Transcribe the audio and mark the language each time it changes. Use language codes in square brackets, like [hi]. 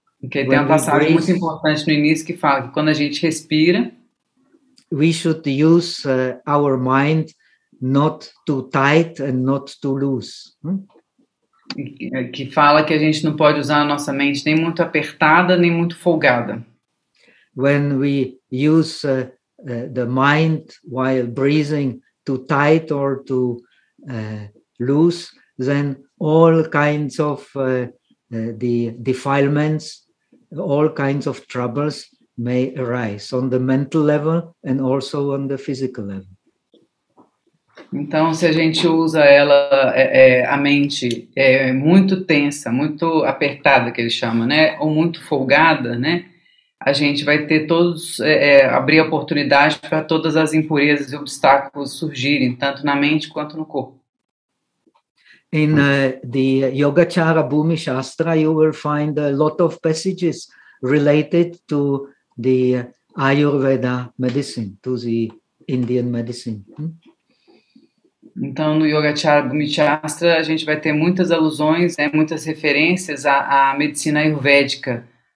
[pt] tem uma passagem muito importante no início que fala que quando a gente respira, [en] we should use our mind not too tight and not too loose. [pt] Que fala que a gente não pode usar a nossa mente nem muito apertada, nem muito folgada. [en] When we use the mind while breathing too tight or too loose, then all kinds of the defilements, all kinds of troubles may arise on the mental level and also on the physical level. [pt] Então, se a gente usa a mente é muito tensa, muito apertada, que ele chama, né, ou muito folgada, né, a gente vai ter todos abrir oportunidade para todas as impurezas e obstáculos surgirem, tanto na mente quanto no corpo. [en] In the Yogacara Bhumi Shastra, you will find a lot of passages related to the Ayurveda medicine, to the Indian medicine. [pt] Então, no Yogacara Bhumi Shastra, a gente vai ter muitas alusões, né, muitas referências à medicina ayurvédica.